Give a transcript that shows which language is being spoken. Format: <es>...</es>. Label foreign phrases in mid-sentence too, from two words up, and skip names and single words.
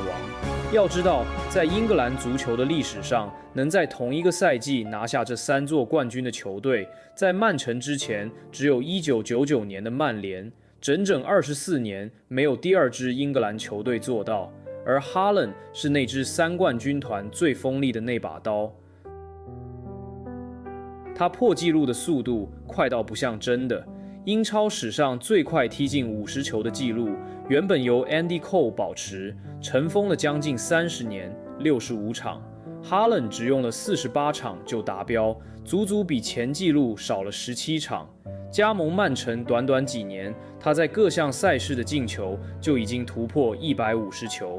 <zh>要知道，在英格蘭足球的歷史上，能在同一個賽季拿下這3座冠軍的球隊，在曼城之前只有1999年的曼聯，整整24年没有第2支英格蘭球隊做到。而哈倫是那支3冠軍團最鋒利的那把刀。他破紀錄的速度快到不像真的。英超史上最快踢進50球的紀錄，原本由 Andy Cole 保持，尘封了將近30年，65場。哈倫只用了48場就達標，足足比前紀錄少了17場。加盟曼城短短幾年，他在各項賽事的進球就已經突破150球。</zh>